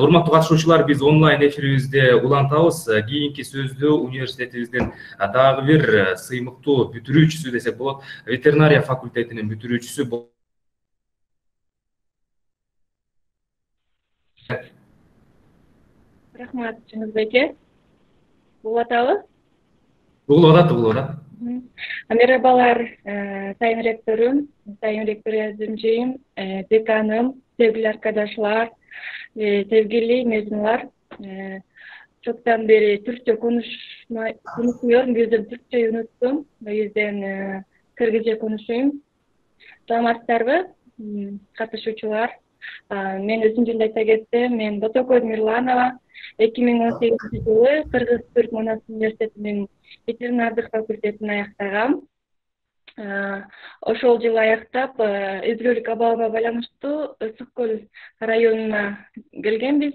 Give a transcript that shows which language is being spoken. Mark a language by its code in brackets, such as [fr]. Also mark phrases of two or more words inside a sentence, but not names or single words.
[ky] Урматтуу катышуучулар, биз онлайн эфирибизде улантабыз. Кийинки сөздү университетибиздин дагы бир сыймыктуу бүтүрүүчүсү десек болот, ветеринария факультетинин бүтүрүүчүсү Рахмат, Жеңизбек. Болуп атабы? Болуп атат. [tr] Merhabalar, sayın rektörüm, sayın rektör yardımcıyım, dekanım, sevgili arkadaşlar, sevgili mezunlar. Çoktan beri Türkçe konuşmuyorum, yüzden Türkçeyi unuttum, o yüzden Kırgızca konuşayım. [ky] Salamatsыздарбы, катышуучулар. Мен өзүм жөнүндө айта кетсем, мен Ботокой Мирланова 2018-жылы Кыргыз-Түрк Манас университетинин ветеринардык факультетин аяктагам. Ошол жылы аяктап, өзгөлүк абалга байланыштуу Ысык Көл районуна келгенбиз.